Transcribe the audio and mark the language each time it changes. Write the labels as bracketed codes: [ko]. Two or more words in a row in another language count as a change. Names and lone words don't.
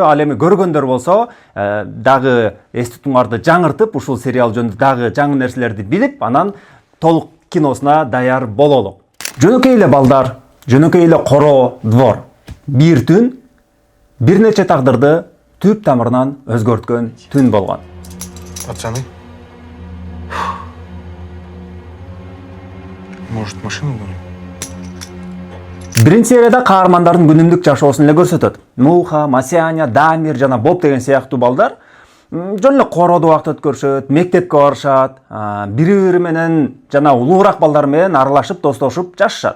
[ky] Ал эми көргөндөр болсо, дагы эс тутумуңарды жаңыртып, ушул сериал жөнүндө дагы жаңы нерселерди билип, анан толук киносуна даяр бололу. Жөнөкөй эле балдар, жөнөкөй эле коро двор. Бир түн бир нече тагдырды түп тамырынан өзгөрткөн түн болгон. [ru] Пацаны? Может, машину гоним? [ky] Биринчи серияда каармандардын күнүмдүк жашоосун эле көрсөтөт. Муха, Масяня, Дамир жана Боб деген сыяктуу балдар жөн эле короодо убакыт өткөрүшөт, мектепке барышат, бири-бири менен жана улуураак балдар менен аралашып, достошуп жашашат.